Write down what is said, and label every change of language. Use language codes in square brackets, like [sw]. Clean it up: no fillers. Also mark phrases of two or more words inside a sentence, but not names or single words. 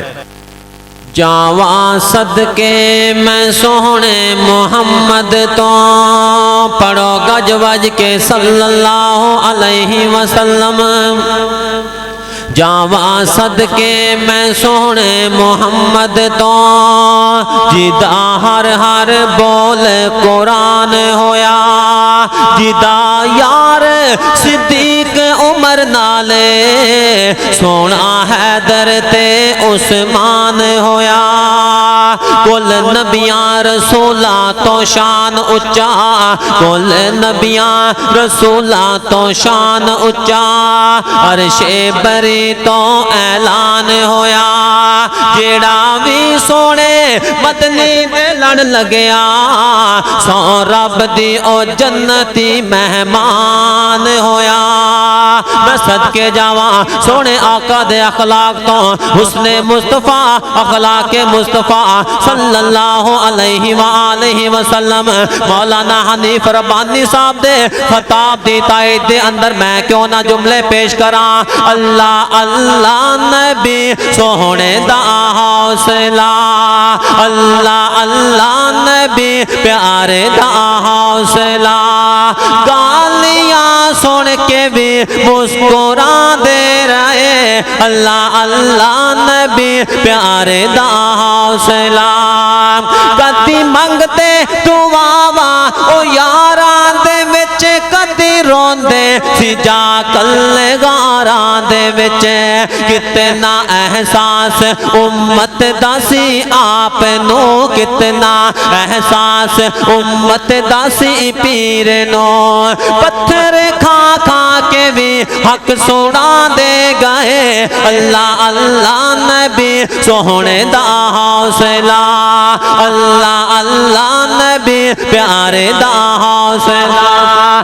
[pa] جاواں صدقے میں سوہنے محمد تو پڑھو گج وج کے [ar] صلی اللہ علیہ وسلم۔ [pa] جاواں صدقے میں سوہنے محمد تو جدا ہر ہر بول قرآن ہویا، جدا یار صدیق عمر نالے سونا حیدر تے عثمان ہویا۔ کل نبیاں رسولاں تو شان اچا، کل نبیاں رسولاں تو شان اچا، عرش بری تو اعلان ہویا۔ جیڑا بھی سونے مدنی دے لڑ لگیا، سو رب دی او جنتی مہمان ہویا۔ میں صدقے جاواں سونے آقا دے اخلاق تو، حسن مصطفیٰ اخلاق مصطفیٰ [ar] صلی اللہ علیہ وآلہ وسلم۔ [pa] مولانا حنیف ربانی صاحب دے خطاب دی تائید دے اندر میں کیوں نہ جملے پیش کراں۔ اللہ اللہ نبی سوہنے دا حوصلہ، اللہ اللہ نبی پیارے دا حوصلہ، گالیاں سن کے بھی مسکرا دے رہے، اللہ اللہ نبی پیارے دا حوصلہ۔ کدی منگتے دعاواں او یاراں دے وچ، کدی روندے سی جا کلے غاراں دے وچ، کتنا احساس امت دا سی آپ نو، کتنا احساس امت دا سی پیر نو۔ پتھر کھا کھا کے بھی حق سنا دے گئے، اللہ اللہ نبی سوہنے دا حوصلہ، اللہ اللہ نبی پیارے دا حوصلہ۔